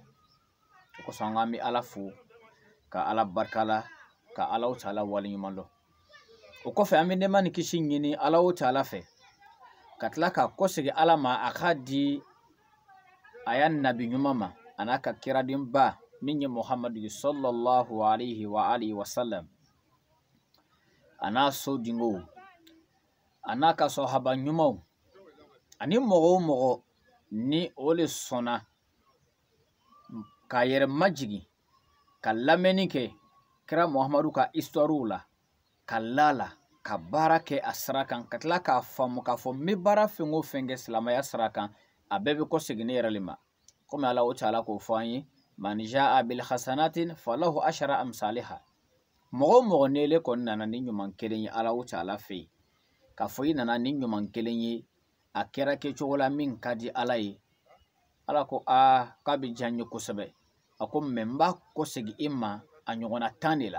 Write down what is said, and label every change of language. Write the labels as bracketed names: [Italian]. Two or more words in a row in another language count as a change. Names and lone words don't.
[Bambara] O kosɔn an bɛ ala fo ka ala barikala ka ala taala wale ɲuman dɔn. O kɔfɛ an bɛ nɛɛma ni kisi ɲini ala taala fɛ ka tila ka kɔsegin ala ma a k'a di a y'a nabi ɲuman ma a n'a ka kiradenba min ye muhamadu [Arabic] صلى الله عليه وآله وسلم [Bambara] a n'a so dingow a n'a ka sahaba ɲumanw ani mɔgɔ o mɔgɔ ni o le sɔnna k'a yɛrɛ majigin ka lamɛnni kɛ kira muhamadu ka histoire la ka lala ka baara kɛ a sira kan ka tila k'a faamu k'a fɔ n bɛ baara fɛn o fɛn kɛ silamɛya sira kan a bɛɛ bɛ kɔsegin ne yɛrɛ le ma komi ala taala k'o fɔ an ye [Arabic] من جاء بالحسنة فله عشر أمثالها. [Bambara] Mɔgɔ o mɔgɔ ni ele kɔni nana ni ɲuman kelen ye ala taala fɛ yen k'a fɔ i nana ni ɲuman kelen ye a kɛra kɛcogo la min ka di ala ye ala ko k'a bɛ diya n ye kosɛbɛ a ko mɛ n b'a kɔsegin i ma a ɲɔgɔnna 10 de la.